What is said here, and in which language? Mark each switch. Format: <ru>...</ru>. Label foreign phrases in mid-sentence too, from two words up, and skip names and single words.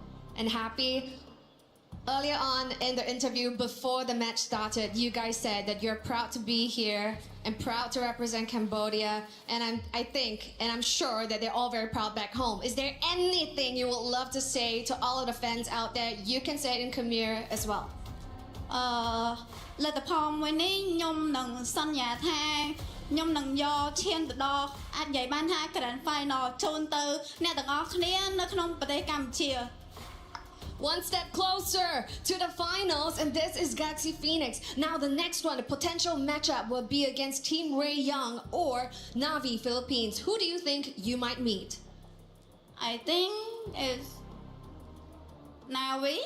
<en>Earlier on in the interview, before the match started, you guys said that you're proud to be here and proud to represent Cambodia. And I think, and I'm sure that they're all very proud back home. Is there anything you would love to say to all of the fans out there? You can say it in Khmer as well.</en> <km>លទ្ធផលមួយនេះខ្ញុំនឹងសន្យាថាខ្ញុំនឹងយកឈានទៅដល់អាចនិយាយបានថា</km> <en>Grand Final</en> <km>ជូនទៅអ្នកទាំងអស់គ្នានៅក្នុងប្រទេសកម្ពុជា</km> <en>One step closer to the finals, and this is Galaxy Phoenix. Now the next one, the potential matchup will be against Team Ray Young or Navi Philippines. Who do you think you might meet? I think it's Navi.</en>